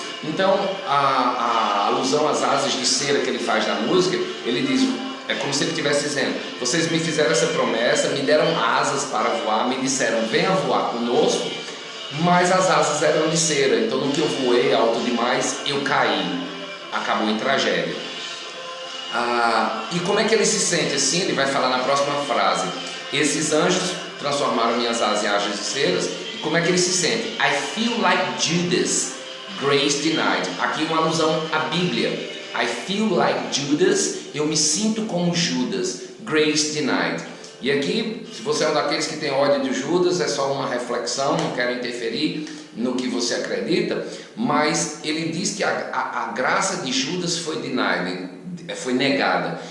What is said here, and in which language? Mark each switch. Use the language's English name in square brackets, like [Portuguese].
[Portuguese] Então, a alusão às asas de cera que ele faz na música, ele diz, é como se ele estivesse dizendo: vocês me fizeram essa promessa, me deram asas para voar, me disseram, venha voar conosco, mas as asas eram de cera. Então, no que eu voei alto demais, eu caí. Acabou em tragédia. E como é que ele se sente assim? Ele vai falar na próxima frase: esses anjos transformaram minhas asas em asas de ceras. E como é que ele se sente? [English] I feel like Judas, grace denied. [Portuguese] Aqui uma alusão à Bíblia. [English] I feel like Judas, [Portuguese] eu me sinto como Judas, [English] grace denied. [Portuguese] E aqui, se você é um daqueles que tem ódio de Judas, é só uma reflexão, não quero interferir no que você acredita, mas ele diz que a graça de Judas foi denied, foi negada.